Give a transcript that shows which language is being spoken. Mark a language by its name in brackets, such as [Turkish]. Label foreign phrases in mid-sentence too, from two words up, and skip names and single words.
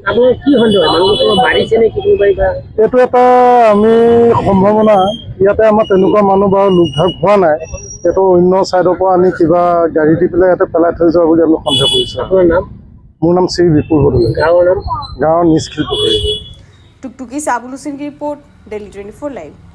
[Assamese] এইটো এটা আমি সম্ভাৱনা, ইয়াতে আমাৰ তেনেকুৱা মানুহ বাৰু লোকভাগ হোৱা নাই, এইটো অন্য ছাইডৰ পৰা আনি কিবা গাড়ী দি পেলাই ইয়াতে পেলাই থৈ যোৱা বুলি আমি সন্দেহ কৰিছোঁ। মোৰ নাম শ্ৰী বিপুল বড়ো, গাঁৱৰ নিজ শিলপুখুৰী। [Hindi] टुकटुकी से आबुल हुसैन की रिपोर्ट, दिल्ली 24 लाइव।